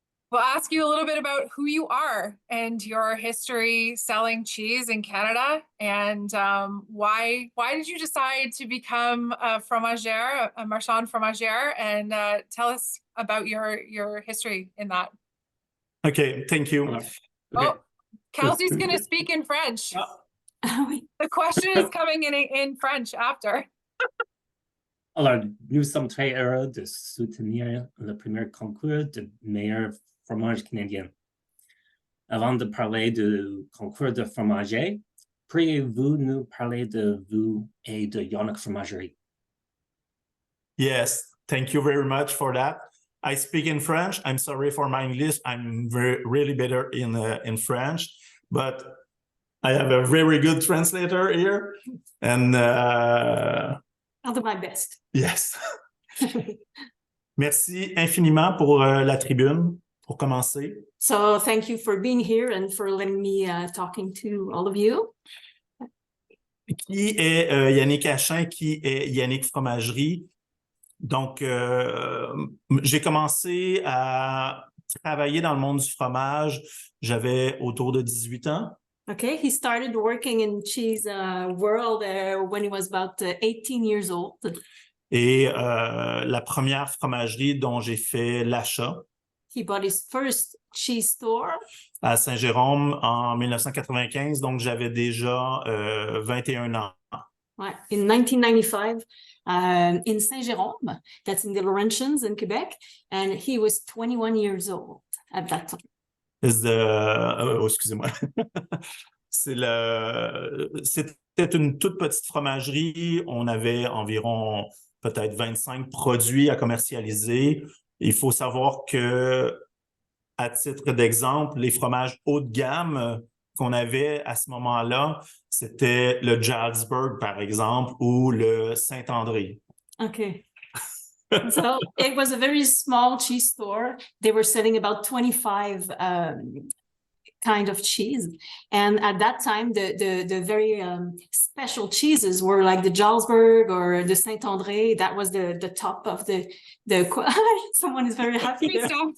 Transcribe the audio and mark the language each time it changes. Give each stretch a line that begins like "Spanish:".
English: we'll ask you a little bit about who you are and your history selling cheese in Canada, and why did you decide to become a fromagère, a Marchand-Fromager, and tell us about your history in that. Okay, thank you. Okay. Oh, Kelsey's going to speak in French. The question is coming in French after.
French: Alors, nous sommes très heureux de soutenir le premier concours de meilleur fromage canadien. Avant de parler du concours de fromager, pourriez-vous nous parler de vous et de Yannick Fromagerie?
English: Yes, thank you very much for that. I speak in French. I'm sorry for my English. I'm really better in French, but I have a very good translator here, and I'll do my best. yes.
French: Merci infiniment pour la tribune, pour commencer.
English: So thank you for being here and for letting me talking to all of you.
French: Qui est Yannick Achim, qui est Yannick Fromagerie. Donc, j'ai commencé à travailler dans le monde du fromage, j'avais autour de 18 ans.
English: Okay, he started working in cheese world when he was about 18 years old.
French: Et la première fromagerie dont j'ai fait l'achat
English: He bought his first cheese store
French: à Saint-Jérôme en 1995, donc j'avais déjà 21 ans.
English: in 1995 in Saint-Jérôme, that's in the Laurentians in Quebec, and he was 21 years old at that time.
French: Excusez-moi. C'était une toute petite fromagerie. On avait environ peut-être 25 produits à commercialiser. Il faut savoir que, à titre d'exemple, les fromages haut de gamme qu'on avait à ce moment-là, c'était le Jarlsberg, par exemple, ou le Saint-André.
English: Okay. So it was a very small cheese store. They were selling about 25 kind of cheese. And at that time, the very special cheeses were like the Jarlsberg or the Saint-André. That was the top of the someone is very happy there.